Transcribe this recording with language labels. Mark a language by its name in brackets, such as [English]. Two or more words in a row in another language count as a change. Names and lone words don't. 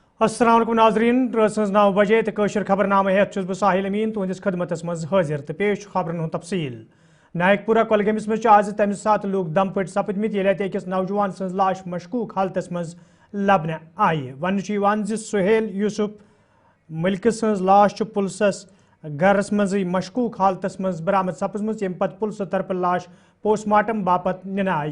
[Kashmiri] अस्सलाम वालेकुम नाज़रीन रस 9 बजे तो कशर खबरनामा हेत छुस बह साहिल अमीन तुहंदिस खदमतस मज हाजिर तो पेश खबरन हुंद तफसील। नायकपुरा कोलगमस मज आज तमि सात लोग दम पट सपदमित येले अकिस नौजवान सज लाश मशकूक हालतस मज लबन आय। वन सुहेल यूसुफ मलिक सज लाश पुलिसस गरस मज मशकूक हालतस मज बरामद सपजम यम पत पुलिस तरफ लाश पोस्टमार्टम बापत निन आय।